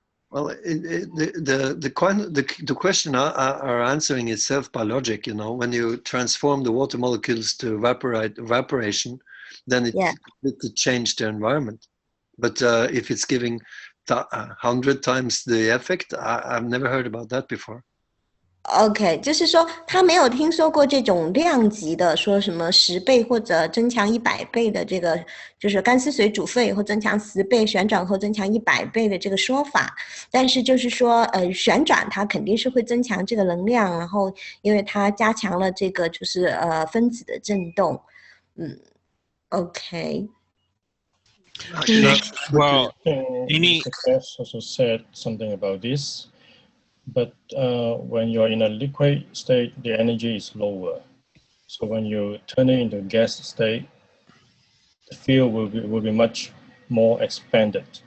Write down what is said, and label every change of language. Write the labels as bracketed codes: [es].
[en] Well, the question are answering itself by logic. You know, when you transform the water molecules to evaporation, then it changes the environment. But if it's giving 100 times the effect, I've never heard about that before. [zh] OK， 就是说他没有听说过这种量级的，说什么10倍或者增强100倍的这个，就是干湿水煮沸以后增强10倍，旋转后增强100倍的这个说法。但是就是说，旋转它肯定是会增强这个能量，然后因为它加强了这个就是分子的振动。 [en] OK。 Well, Keshe also said something about this. But when you're in a liquid state, the energy is lower. So when you turn it into gas state, the field will be much more expanded.